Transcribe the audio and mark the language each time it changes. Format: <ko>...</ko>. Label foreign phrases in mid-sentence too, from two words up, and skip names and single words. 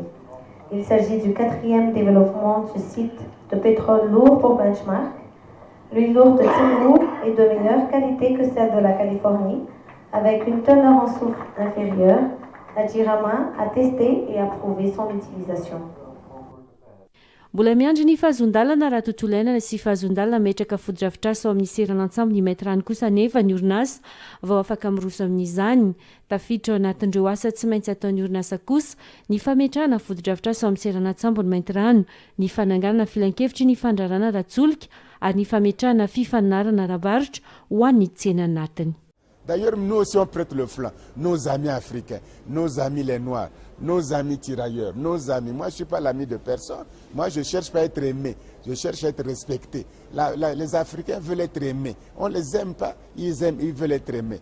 <fr>Il s'agit du 4e développement du site de pétrole lourd pour Benchmark. L'huile lourde de Tsimururu est de meilleure qualité que celle de la Californie, avec une teneur en soufre inférieure, Adjirama a testé et approuvé son utilisation.</fr> <mg>Mbola miandry ny fahazondalana raha tontolo iainana sy fahazondalana metraka fododrafitrasa ao amin'ny seran'antsambo ny maitrany kosa nefa ny orinasa vao afaka miroso amin'izany tafiditra ao anatin'ireo asa tsy maintsy ataon'ny orinasa kosa ny fametrahana fododrafitrasa ao amin'ny seran'antsambo ny maintirano ny fananganana filan-kevitry ny fandrarana ratsolika ary ny fametrahana fifanarana rabaritra ho an'ny tsena anatiny.</mg> <fr>D'ailleurs, nous aussi on prête le flanc, nos amis africains, nos amis les Noirs, nos amis tirailleurs, nos amis. Moi, je ne suis pas l'ami de personne. Moi, je ne cherche pas à être aimé, je cherche à être respecté. Les Africains veulent être aimés. On ne les aime pas, ils aiment, ils veulent être aimés.</fr>